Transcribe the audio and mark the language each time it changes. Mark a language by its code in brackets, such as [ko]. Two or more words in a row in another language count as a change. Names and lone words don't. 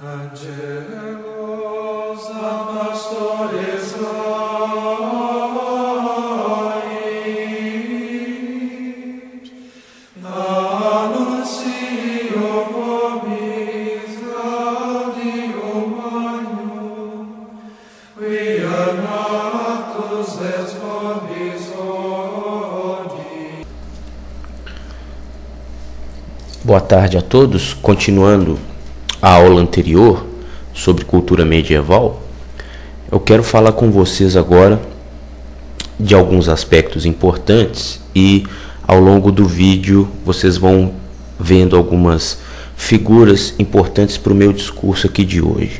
[la] Angelos apostores ait, annuncio vobis gaudium magnum, quia natus est vobis hodie. [pt] Boa tarde a todos. Continuando a aula anterior sobre cultura medieval, eu quero falar com vocês agora de alguns aspectos importantes e ao longo do vídeo vocês vão vendo algumas figuras importantes para o meu discurso aqui de hoje.